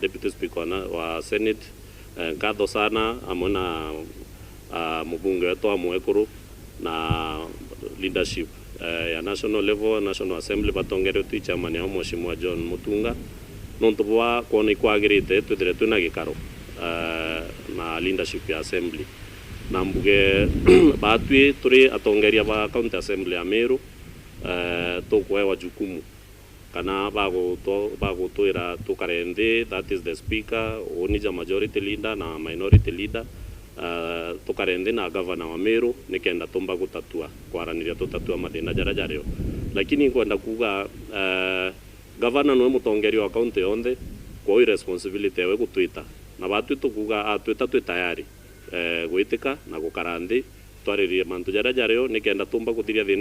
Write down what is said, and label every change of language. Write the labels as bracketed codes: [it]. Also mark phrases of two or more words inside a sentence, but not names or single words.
[mer] Deputy Speaker wa Senate ngatho sana amwe na mubunge wetu amwekuru na leadership ya [en] national level, [mer] National Assembly Batongeria tu chairman ya Mheshimiwa John Mutunga nontu bwa kuona ikwagirite twithire twina gikaro na leadership ya Assembly na mbuge batwi turi atongeria ba County Assembly ya Meru tukwewa jukumu kana bagutwira tukarende, [en] that is the Speaker, [mer] onija [en] Majority Leader na Minority Leader, [mer] tukarende na Governor wa Meru nikenda tumba gutatua kwaraniria tutatua mathina jarajario, lakini kwenda kuga Governor no mutongeria wa county yonthe kwa responsibility we gutwita na batu tukuga atwita twi tayari gwitika na gukarandi twaririe mantu jarajario nikenda tumba kuthiria thina